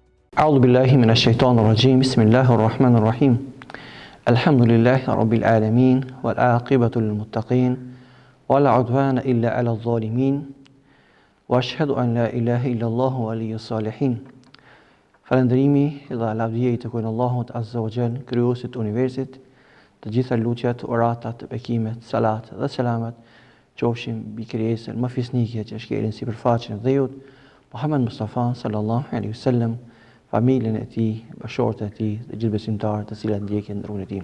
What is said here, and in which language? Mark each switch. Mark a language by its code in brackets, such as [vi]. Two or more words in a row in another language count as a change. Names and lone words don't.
[ar] أعوذ بالله من الشيطان الرجيم بسم الله الرحمن الرحيم الحمد لله رب العالمين والعاقبة للمتقين ولا عدوان إلا على الظالمين وأشهد أن لا إله إلا الله ولي الصالحين. [sq] Falëndërimi dhe lavdia i takojnë Allahut [ar] عز وجل, [sq] krijuesit të universit. Të gjitha lutjet, oratat, bekimet, salat dhe selamet qofshin mbi krijesën më fisnike që shkelin sipërfaqen e dhëut, Muhammed Mustafa [ar] صلى الله عليه وسلم, [sq] familjen e tij, bashkëshortët e tij dhe gjithë besimtarët të cilët ndjekin rrugën e tij.